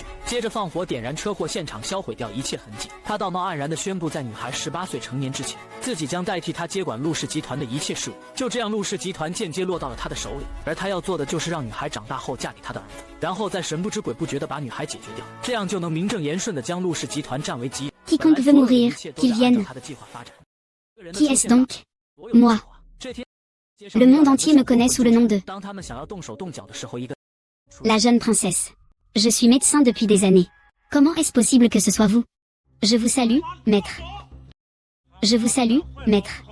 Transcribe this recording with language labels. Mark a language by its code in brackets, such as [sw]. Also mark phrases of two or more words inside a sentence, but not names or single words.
[zh] 接着放火点燃车祸现场，销毁掉一切痕迹。他道貌岸然地宣布，在女孩18岁成年之前，自己将代替他接管陆氏集团的一切事务。就这样，陆氏集团间接落到了他的手里，而他要做的就是让女孩长大后嫁给他的儿子，然后再神不知鬼不觉地把女孩解决掉，这样就能名正言顺地将陆氏集团占为己有。 [fr] Quiconque veut mourir, qu'il vienne. Qui est-ce donc? Moi. Le monde entier me connaît sous le nom de la jeune princesse. Je suis médecin depuis des années. Comment est-ce possible que ce soit vous? Je vous salue, maître. Je vous salue, maître.